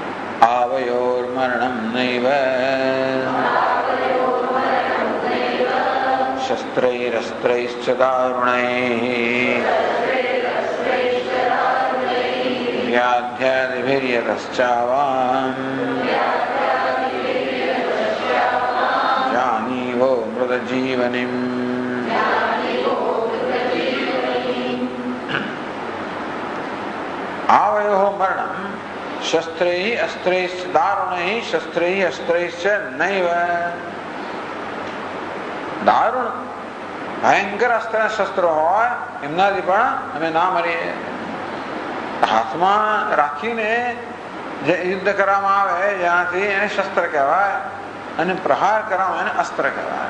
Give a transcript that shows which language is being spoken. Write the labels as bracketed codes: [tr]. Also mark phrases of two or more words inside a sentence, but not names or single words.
[sa] આવયોર મરણમ નૈવ શસ્ત્રૈરસ્ત્રૈશ્ચ દારુણૈઃ વ્યાધ્યાદિભિર્યતશ્ચાવામ જાનીવો મૃતજીવનિમ. आवयोः मरणं शस्त्रैः अस्त्रैश्च दारुणैः शस्त्रैः अस्त्रैश्च नैव. [gu] દારૂણ ભયંકર અસ્ત્ર શસ્ત્રો હોય એમનાથી પણ અમે ના મરીએ. હાથમાં રાખીને જે યુદ્ધ કરવામાં આવે જેનાથી એને શસ્ત્ર કહેવાય, અને પ્રહાર કરવામાં એને અસ્ત્ર કહેવાય.